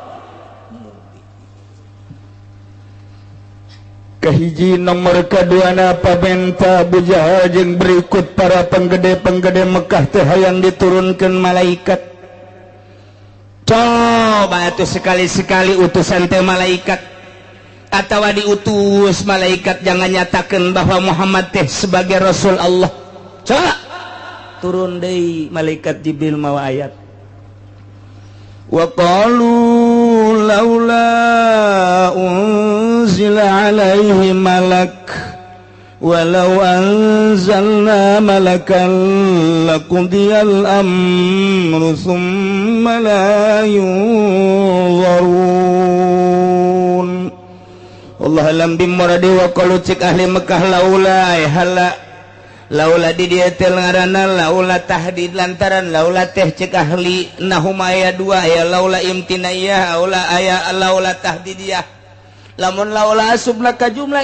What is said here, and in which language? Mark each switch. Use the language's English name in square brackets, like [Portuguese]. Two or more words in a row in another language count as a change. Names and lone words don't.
[Sundanese] kahiji nomor kaduana pamenta Abu Jahal jeung berikut para penggede-penggede Mekah teh hayang diturunkeun malaikat. Coba atuh sekali-sekali utusan teh malaikat atawa diutus malaikat jangan nyatakeun bahwa Muhammad teh sebagai Rasul Allah. Coba turun deui malaikat Jibril mawa ayat. [Arabic] وقالوا لولا أنزل عليه ملك ولو أنزلنا ملكا لقضي الأمر ثم لا ينظرون. الله أعلم بمراده وقالوا [Sundanese] cik ahli Mekah laula hala laula di dia teh ngaranna laula tahdid lantaran laula teh cek ahli nahum aya dua aya [Arabic] لولا امتناعية لولا تحضيضية [Sundanese] lamun laula asubna ka jumlah